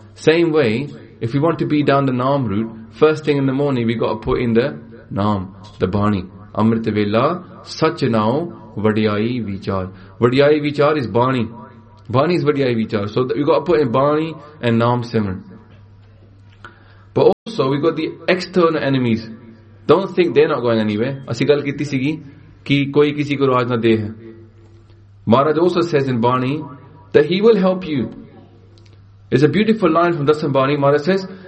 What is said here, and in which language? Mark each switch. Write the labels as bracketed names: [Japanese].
[English] Same way, if you want to be down the naam route, first thing in the morning, we got to put in the naam, the bani. [Punjabi] Amrit vela sach nao vadiyai vichar. [English] Vadiyai vichar is bani. Bani is vadiyai vichar. So we got to put in bani and naam simran. also we got the external enemies. Don't think they're not going anywhere. [Punjabi] ਅਸੀ ਗੱਲ ਕੀਤੀ ਸੀਗੀ ਕਿ ਕੋਈ ਕਿਸੀ ਕੋ ਰਾਜ ਨਾ ਦੇ. [English] Maharaj also says in Bani that he will help you. It's a beautiful line from Dasan Bani. Maharaj says,